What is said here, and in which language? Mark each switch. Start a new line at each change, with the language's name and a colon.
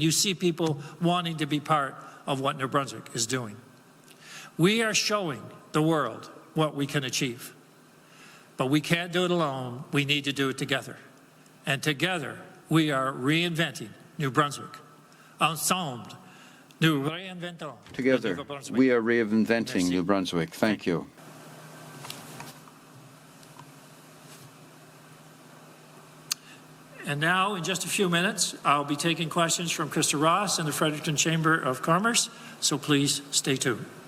English: You see people wanting to be part of what New Brunswick is doing. We are showing the world what we can achieve. But we can't do it alone. We need to do it together. And together, we are reinventing New Brunswick.
French: Ensemble, nous réinventons.
English: Together, we are reinventing New Brunswick. Thank you. And now, in just a few minutes, I'll be taking questions from Krista Ross and the Fredericton Chamber of Commerce, so please stay tuned.